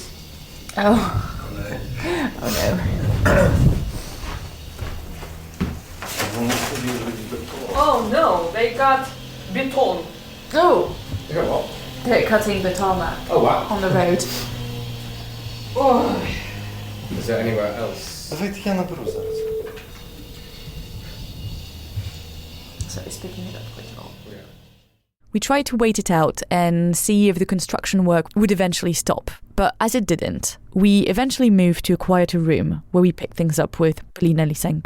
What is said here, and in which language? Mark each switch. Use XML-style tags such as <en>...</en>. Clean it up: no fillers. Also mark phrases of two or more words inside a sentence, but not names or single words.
<en>Oh. Oh no. Oh no, they got beton. Oh! You got what? They're cutting the tarmac Oh, wow. on the road. Oh. Is there anywhere else</en> <uk>Давайте я наберу зараз.</uk> <en>We tried to wait it out and see if the construction work would eventually stop. But as it didn't, we eventually moved to a quieter room where we picked things up with Polina Lysenko.</en>